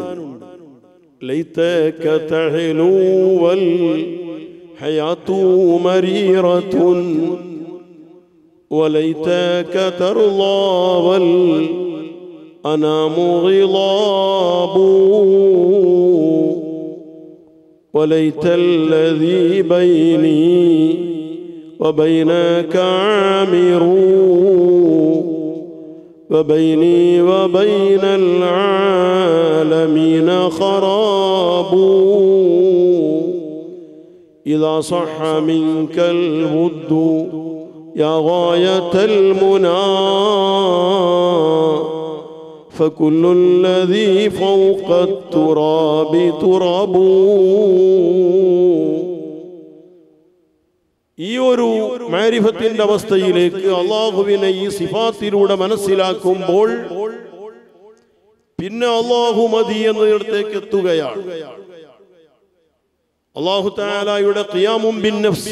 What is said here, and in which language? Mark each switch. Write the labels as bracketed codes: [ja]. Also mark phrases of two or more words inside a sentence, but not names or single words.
[ar] ليتك تحلو والحياة مريرة وليتك ترضى والأنام غضاب وليت الذي بيني وبينك عامر وبيني وبين العالمين خراب إذا صح منك الود يا غاية المنى فكل الذي فوق التراب تراب. [ml] ഈ ഒരു മാരിഫത്തിന്റെ അവസ്ഥയിലേക്ക് അല്ലാഹുവിനെ ഈ സിഫാത്തിലൂടെ മനസ്സിലാക്കുമ്പോൾ പിന്നെ അല്ലാഹു മദി എന്നതിടത്തേക്ക് എത്തുകയാണ്. അല്ലാഹു തആലയുടെ ഖിയാമും ബിന്നഫ്സ്.